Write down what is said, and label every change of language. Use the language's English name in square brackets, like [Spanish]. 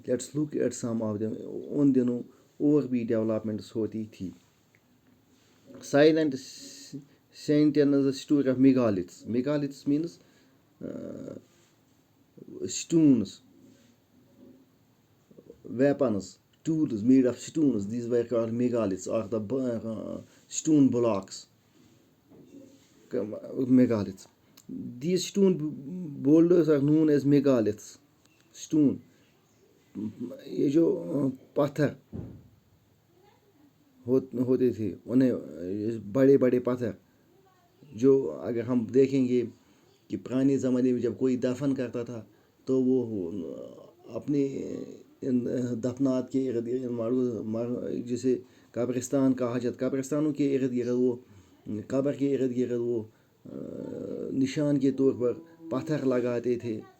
[English] Let's look at some of them. [Hindi] उन दिनों और भी डेवलपमेंट्स होती थी. [English] Silent sentence the story of megaliths. Megaliths means stones, weapons, tools made of stones. These were called megaliths, or the stone blocks, megaliths. These stone boulders are known as megaliths. [Hindi] Stone, ये जो पत्थर होते थे उन्हें बड़े बड़े पत्थर, जो अगर हम देखेंगे कि पुराने ज़माने में जब कोई दफन करता था तो वो अपने दफनात के इर्द गिर्द, जिसे कब्रिस्तान कहा जाता, कब्रिस्तानों के इर्द गिर्द वो कब्र के इर्द गिर्द वो निशान के तौर पर पत्थर लगाते थे.